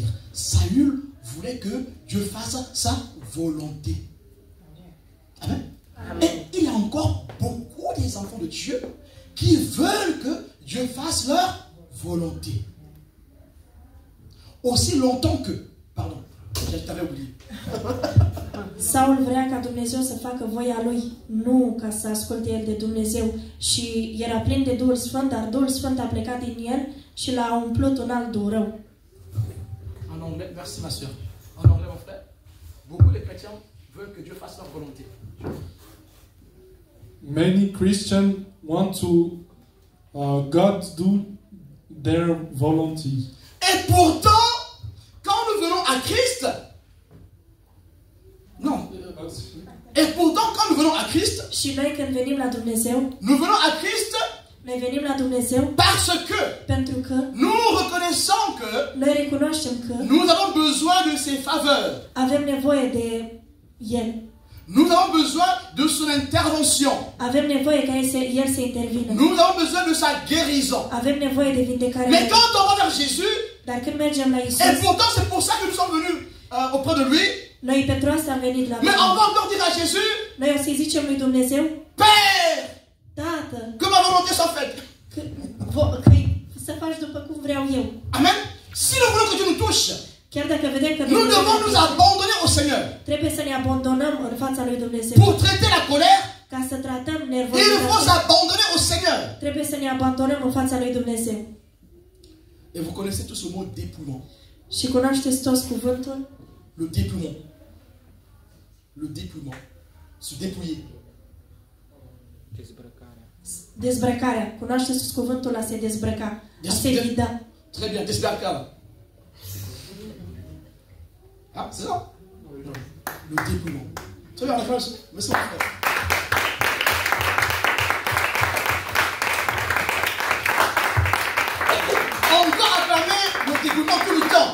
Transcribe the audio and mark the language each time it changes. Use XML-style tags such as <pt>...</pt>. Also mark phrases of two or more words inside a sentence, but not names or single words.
<fr>Saül voulait que Dieu fasse sa volonté. Amen. Amen. Et il y a encore beaucoup des enfants de Dieu qui veulent que Dieu fasse leur volonté. Aussi longtemps que... Pardon, je t'avais oublié.</fr> <ro>Saul vrea ca Dumnezeu să facă voia lui, nu ca să asculte el de Dumnezeu. Și era plin de Duhul Sfânt, dar Duhul Sfânt a plecat din el și l-a umplut un alt duh rău.</ro> <fr>En anglais, merci ma soeur. En anglais, mon frère, beaucoup de chrétiens veulent que Dieu fasse leur volonté.</fr> <en>Many Christians want to God do their volunty.</en> <fr>Et pourtant, quand nous venons à Christ, non. Et pourtant, quand nous venons à Christ,</fr> <ro>Și noi când venim la Dumnezeu,</ro> <fr>nous venons à Christ</fr> <ro>noi venim la Dumnezeu</ro> <fr>parce que</fr> <ro>pentru că</ro> <fr>nous reconnaissons que</fr> <ro>noi recunoaștem că</ro> <fr>nous avons besoin de ses faveurs.</fr> <ro>avem nevoie de El.</ro> <fr>Nous avons besoin de son intervention.</fr> <ro>Avem nevoie ca El să intervină.</ro> <fr>Nous avons besoin de sa guérison.</fr> <ro>Avem nevoie de vindecare.</ro> <fr>Mais quand on va vers Jésus,</fr> <ro>Dar când mergem la Isus,</ro> <fr>et pourtant c'est pour ça que nous sommes venus auprès de lui,</fr> <ro>noi pentru asta am venit la</ro> <fr>mais on</fr> <ro>Domnul.</ro> <fr>va encore dire à Jésus,</fr> <ro>Noi o să-i zicem lui Dumnezeu,</ro> <fr>Père,</fr> <ro>Tată,</ro> <fr>que ma volonté soit faite.</fr> <ro>că să faci după cum vreau eu.</ro> <fr>Amen. Si nous voulons que Dieu nous touche,</fr> <ro>Chiar dacă vedem că</ro> <fr>nous devons nous abandonner au Seigneur.</fr> <ro>trebuie să ne abandonăm în fața lui Dumnezeu.</ro> <fr>Pour traiter la colère,</fr> <ro>Ca să tratăm</ro> <fr>il faut</fr> <ro>nervositatea,</ro> <fr>s'abandonner au Seigneur.</fr> <ro>trebuie să ne abandonăm în fața lui Dumnezeu.</ro> <fr>Et vous connaissez tous ce mot dépouillement.</fr> <ro>Și cunoașteți toți cuvântul?</ro> <fr>Le dépouillement. Le dépouillement. Se dépouiller.</fr> <ro>Dezbrăcarea. Cunoașteți toți cuvântul a se dezbrăca, a se vida.</ro> <fr>Très bien, désbarcar. Ah, c'est ça? Le dépouillement. Très bien, on a fait ça. Merci, mon frère. On doit acclamer le dépouillement tout le temps.</fr>